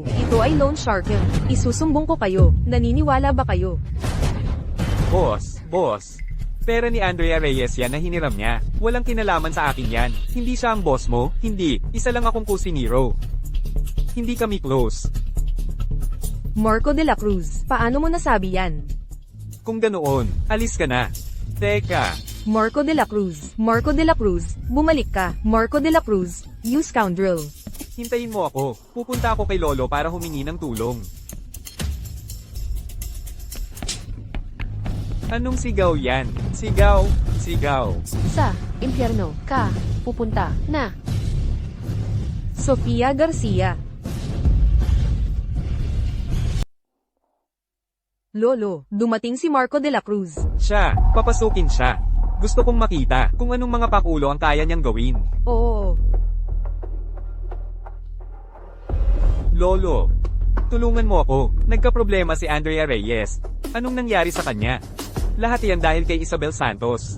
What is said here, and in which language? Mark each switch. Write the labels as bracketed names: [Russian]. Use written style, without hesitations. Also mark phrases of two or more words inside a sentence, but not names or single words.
[Filipino] Ito ay loan sharking. Isusumbong ko kayo. Naniniwala ba kayo? Boss. Pera ni Andrea Reyes yan na hiniram niya. Walang kinalaman sa akin yan. Hindi siya ang boss mo? Hindi. Isa lang akong kusinero. Hindi kami close. Marco de la Cruz. Paano mo nasabi yan? Kung ganoon, alis ka na. Teka. Marco de la Cruz. Marco de la Cruz. Bumalik ka. Marco de la Cruz. [English] You scoundrel. [Filipino] Hintayin mo ako. Pupunta ako kay Lolo para humingi ng tulong. Anong sigaw yan? Sigaw. Sa impyerno ka pupunta na. Sofia Garcia. Lolo, dumating si Marco de la Cruz. Siya, papasukin siya. Gusto kong makita kung anong mga pakulo ang kaya niyang gawin. Oo. Lolo, tulungan mo ako. Nagkaproblema si Andrea Reyes. Anong nangyari sa kanya? Lahat yan dahil kay Isabel Santos.